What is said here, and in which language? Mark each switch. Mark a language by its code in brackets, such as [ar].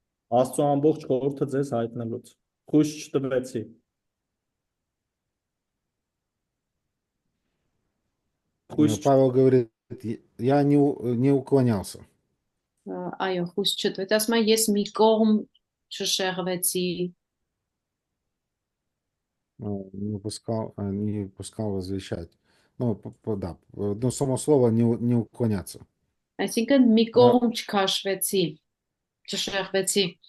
[hy] Աստծո ամբողջ խորհուրդը ձեզ հայտնելուց։ Խույս չտվեցի։ [ru] Павел говорит, я не уклонялся. [hy] Այո, խույս չտվեց, ասում է ես մի կողմ չշեղվեցի, [ru] не пускал возвещать. Ну, да, но само слово не уклоняться. [hy] այսինքն մի կողմ չքաշվեցի, չշեղվեցի։